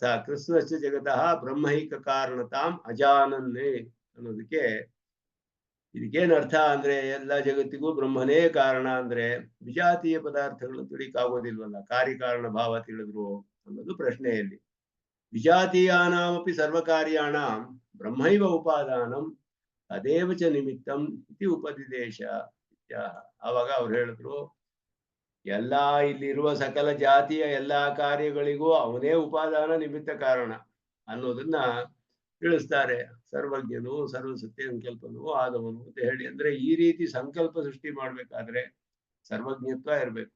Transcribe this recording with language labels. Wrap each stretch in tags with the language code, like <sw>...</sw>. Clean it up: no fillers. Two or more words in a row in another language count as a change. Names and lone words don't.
<sa>ಕೃಷ್ಣಸ್ಯ ಜಗತಃ ಬ್ರಹ್ಮೈಕ ಕಾರಣತಾಂ ಅಜಾನನ್ನೇ</sa> <kn>ಅನ್ನೋದಕ್ಕೆ ಇದಕ್ಕೇನ್ ಅರ್ಥ ಅಂದ್ರೆ, ಎಲ್ಲ ಜಗತ್ತಿಗೂ ಬ್ರಹ್ಮನೇ ಕಾರಣ ಅಂದ್ರೆ ವಿಜಾತೀಯ ಪದಾರ್ಥಗಳು ತಿಳಿಯಕ್ಕಾಗೋದಿಲ್ವಲ್ಲ, ಕಾರ್ಯಕಾರಣ ಭಾವ ತಿಳಿದ್ರು ಅನ್ನೋದು ಪ್ರಶ್ನೆಯಲ್ಲಿ.</kn> <sa>ವಿಜಾತೀಯಾನಾಮಪಿ ಸರ್ವಕಾರ್ಯಾಣಾಂ ಬ್ರಹ್ಮೈವ ಉಪಾದಾನಂ ತದೇವ ಚ ನಿಮಿತ್ತಂ ಇತಿ ಉಪದಿದೇಶ.</sa> <kn>ಆವಾಗ ಅವ್ರು ಹೇಳಿದ್ರು, ಎಲ್ಲಾ ಇಲ್ಲಿರುವ ಸಕಲ ಜಾತಿಯ ಎಲ್ಲಾ ಕಾರ್ಯಗಳಿಗೂ ಅವನೇ ಉಪಾದಾನ, ನಿಮಿತ್ತ ಕಾರಣ ಅನ್ನೋದನ್ನ ತಿಳಿಸ್ತಾರೆ. ಸರ್ವಜ್ಞನು, ಸರ್ವ ಸತ್ಯ ಸಂಕಲ್ಪನು ಆದವನು ಅಂತ ಹೇಳಿ. ಅಂದ್ರೆ ಈ ರೀತಿ ಸಂಕಲ್ಪ ಸೃಷ್ಟಿ ಮಾಡ್ಬೇಕಾದ್ರೆ ಸರ್ವಜ್ಞತ್ವ ಇರ್ಬೇಕು.</kn>